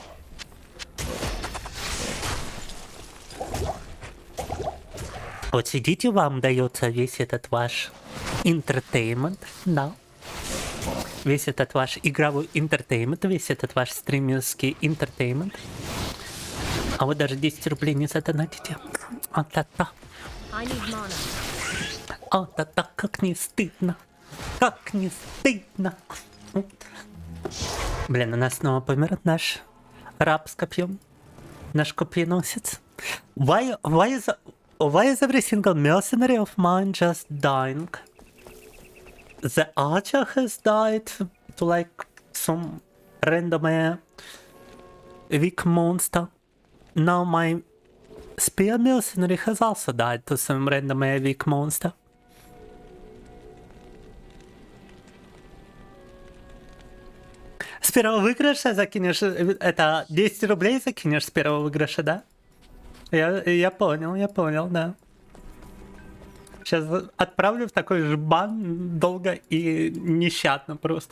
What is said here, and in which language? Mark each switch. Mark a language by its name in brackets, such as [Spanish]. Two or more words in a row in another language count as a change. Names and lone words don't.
[Russian] Вот сидите, вам дается весь этот ваш entertainment, да. Весь этот ваш игровой entertainment, весь этот ваш стримерский entertainment. А вы даже 10 рублей не задонатите. А-та-та. А-та-та, как не стыдно. Как не стыдно. Блин, у нас снова помер наш раб с копьем. Наш копьеносец. [English] Why is every single mercenary of mine just dying? The archer has died to like some random weak monster. Now my spear mercenary has also died to some random weak monster. [Russian] С первого выигрыша закинешь, это 10 рублей закинешь с первого выигрыша, да? Я понял, да. Сейчас отправлю в такой жбан долго и нещадно просто.